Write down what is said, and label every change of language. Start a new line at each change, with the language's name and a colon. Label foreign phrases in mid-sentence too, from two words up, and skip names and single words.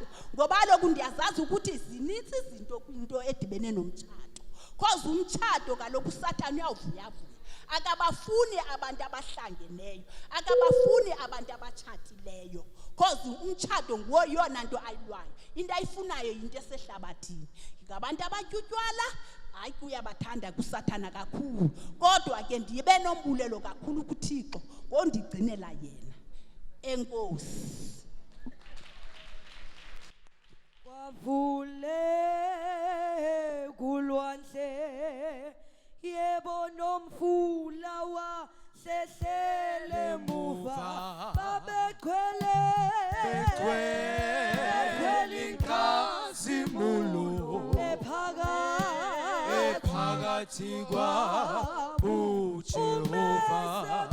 Xhosa: ngoba lokhu ndiyazazi ukuthi zinitsi izinto kwinto edibene nomtshado cause umtshado kaloku uSathane uyawuvuya akabafuni abantu abahlangeneyo akabafuni abantu abatshatileyo cause umtshado nguwo yona nto ayilwayo into ayifunayo into esehlabathini ngabantu abatyutywala hayi kuyabathanda kuSathane kakhulu kodwa ke ndibe nombulelo kakhulu kuThixo ngondigcinela yena enkosi wavule kulwandle yebo nomfula wasehlele muva babechwele inkazimulo ephakathi kwabo Jehova